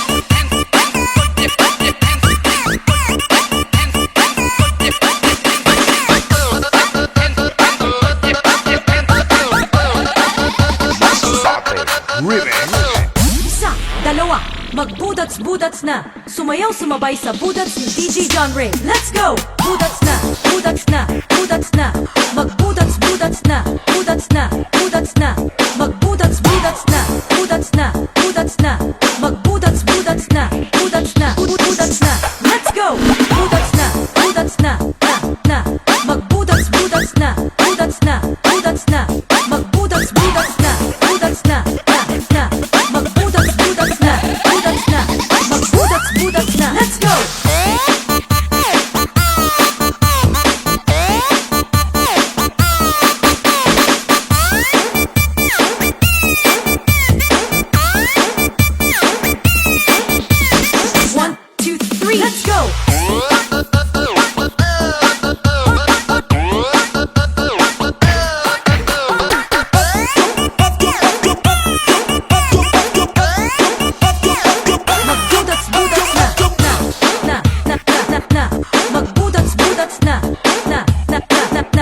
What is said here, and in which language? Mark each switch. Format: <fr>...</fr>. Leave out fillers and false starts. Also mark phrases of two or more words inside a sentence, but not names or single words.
<tl>Isa, dalawa, magbudats-budats na. Sumayaw sumabay sa Budats ni DJ John Ray.</tl> <en>Let's go!</en> <tl>Budats na, Budats na, Budats na. Magbudats-budats na, Budats na, Budats na. Magbudats-budats na, Budats na, Budats na. Magbudats-budats na, Budats na, Budats na.</tl> <en>Let's go!</en> <tl>Budats na, Budats na, na. Magbudats-budats na, Budats na, Budats na. Magbudats-budats na, Budats na, na. Magbudats-budats na, Budats na. Magbudats-budats na.</tl> <en>Let's go! One, two, three, let's go!</en> <tl>Magbudats-budats na, na. Magbudats-budats na, na.</tl>